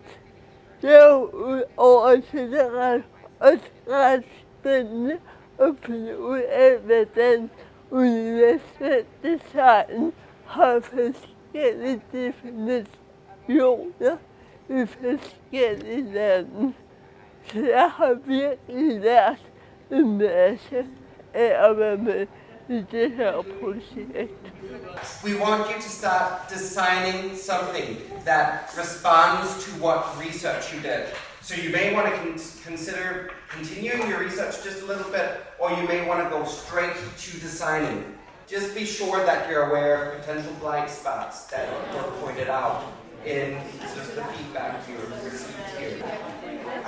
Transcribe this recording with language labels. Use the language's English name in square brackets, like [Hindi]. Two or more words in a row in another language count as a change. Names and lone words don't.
[Danish] Derudover så er det også ret spændende at finde ud af, hvordan universelt design har forskellige definitioner i forskellige lande. Så jeg har virkelig lært en masse af at være med i det her projekt. [English] We want you to start designing something that responds to what research you did. So you may want to consider continuing your research just a little bit, or you may want to go straight to designing. Just be sure that you're aware of potential blind spots that were pointed out in just the feedback you received here.